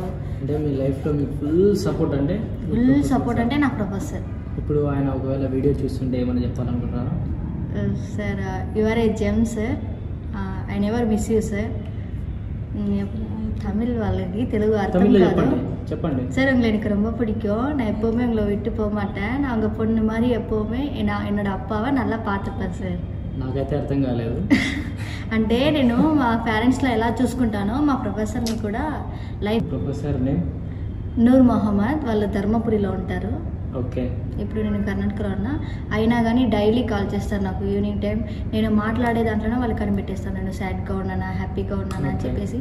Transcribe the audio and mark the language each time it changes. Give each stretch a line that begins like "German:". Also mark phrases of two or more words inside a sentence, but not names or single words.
Telugu: అంటే మీ లైఫ్లో మీకు
English: full support
Telugu: అంటే నా ప్రొఫెసర్. ఇప్పుడు ఆయన ఒకవేళ వీడియో చూస్తుంటే ఏమైనా చెప్పాలనుకుంటున్నారా?
English: Sir, you are a gem sir, I never miss you sir.
Telugu: தமிழ் వాళ్ళకి తెలుగు అర్థం కాదు, చెప్పండి
Tamil: சார். உங்களை எனக்கு ரொம்ப பிடிக்கும். நான் எப்போவுமே உங்களை விட்டு போக மாட்டேன். நான் உங்கள் பொண்ணு மாதிரி எப்போவுமே என்னோட அப்பாவை நல்லா பார்த்துப்பேன் சார்.
Telugu: నాకైతే అర్థం కాలేదు. అంటే నేను మా పేరెంట్స్లో ఎలా చూసుకుంటానో మా ప్రొఫెసర్ని కూడా లైఫ్
English: professor name
Telugu: నూర్ మొహమ్మద్, వాళ్ళు ధర్మపురిలో ఉంటారు. ఓకే. ఇప్పుడు నేను కర్ణాటకలో ఉన్నా, అయినా కానీ
English: daily call
Telugu: చేస్తాను నాకు
English: evening time.
Telugu: నేను మాట్లాడే దాంట్లోనే వాళ్ళు కనిపెట్టేస్తాను, నేను సాడ్గా ఉన్నానా హ్యాపీగా ఉన్నానా అని చెప్పేసి.